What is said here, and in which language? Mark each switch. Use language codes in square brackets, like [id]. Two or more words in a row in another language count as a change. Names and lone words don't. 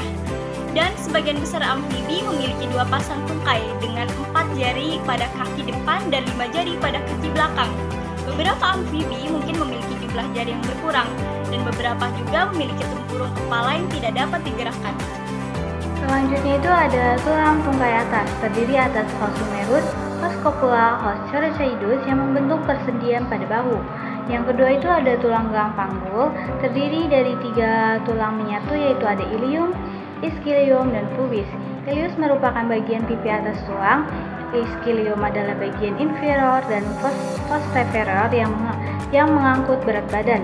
[id] Dan sebagian besar amfibi memiliki dua pasang tungkai dengan 4 jari pada kaki depan dan 5 jari pada kaki belakang. Beberapa amfibi mungkin memiliki jumlah jari yang berkurang, dan beberapa juga memiliki tempurung kepala yang tidak dapat digerakkan. Selanjutnya itu ada tulang tungkai atas, terdiri atas [la] os humerus, os scapula, os coracoidus [id] yang membentuk persendian pada bahu. Yang kedua itu ada tulang gelang panggul, terdiri dari 3 tulang menyatu yaitu ada ilium, ischilium, dan pubis. Ilius merupakan bagian pipi atas tulang, ischilium adalah bagian inferior, dan posterior yang mengangkut berat badan.